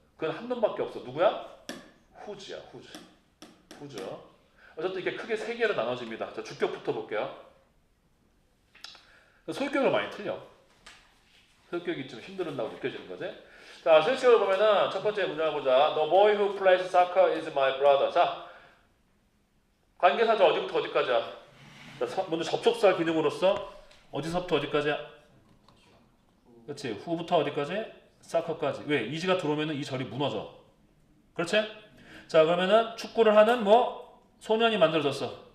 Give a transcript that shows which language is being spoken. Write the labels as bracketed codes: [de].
[ko] 그건 한 놈밖에 없어. 누구야? who's야. who's. 어쨌든 이렇게 크게 세 개로 나눠집니다. 자, 주격부터 볼게요. 소유격을 많이 틀려. 소유격이 좀 힘들다고 느껴지는 거지. 자, 소유격을 보면은 첫 번째 문장을 보자. [en] The boy who plays soccer is my brother. [ko] 자, 관계사절 어디부터 어디까지야? 자, 먼저 접속사 기능으로서 어디서부터 어디까지야? 그렇지. who부터 어디까지? soccer까지. 왜? 이지가 들어오면은 이 절이 무너져. 그렇지? 자, 그러면은 축구를 하는 소년이 만들어졌어.